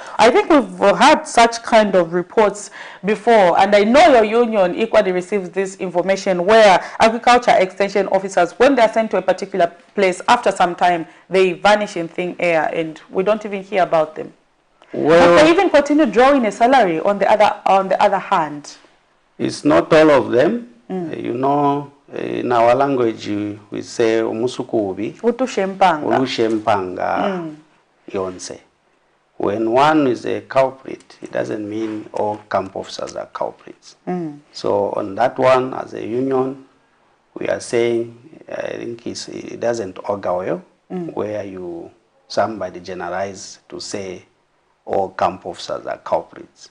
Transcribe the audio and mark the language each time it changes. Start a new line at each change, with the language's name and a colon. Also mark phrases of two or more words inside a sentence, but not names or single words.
English: I think we've had such kind of reports before, and I know your union equally receives this information where agriculture extension officers, when they are sent to a particular place, after some time, they vanish in thin air and we don't even hear about them. Well, but they even continue drawing a salary on the other hand. It's not all of them. You know, in our language we say
Bemba: umusukubi, utushempanga yonse.
English: When one is a culprit, it doesn't mean all camp officers are culprits. So on that one, as a union, we are saying, I think it doesn't augur well, where somebody generalize to say all camp officers are culprits.